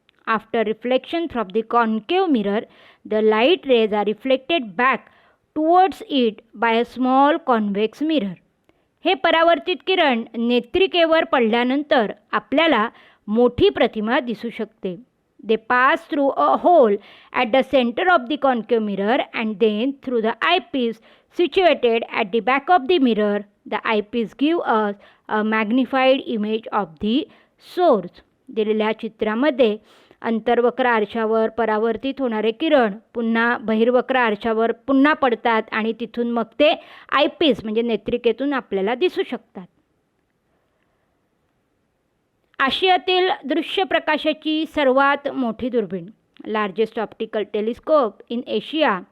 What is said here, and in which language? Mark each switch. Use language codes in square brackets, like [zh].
[en] After reflection from the concave mirror, the light rays are reflected back towards it by a small convex mirror. [mr] हे परावर्तित किरण नेत्रिकेवर पडल्यानंतर आपल्याला मोठी प्रतिमा दिसू शकते. [en] They pass through a hole at the center of the concave mirror and then through the eyepiece situated at the back of the mirror. The eyepiece gives us a magnified image of the source. [mr] दिलेल्या चित्रामध्ये अंतर्वक्र आरशावर परावर्तित होणारे किरण पुन्हा बहिर्वक्र आरशावर पुन्हा पडतात आणि तिथून मग ते आयपीस म्हणजे नेत्रिकेतून आपल्याला दिसू शकतात. आशियातील दृश्य प्रकाशाची सर्वात मोठी दुर्बीण, [en] Largest optical telescope in Asia.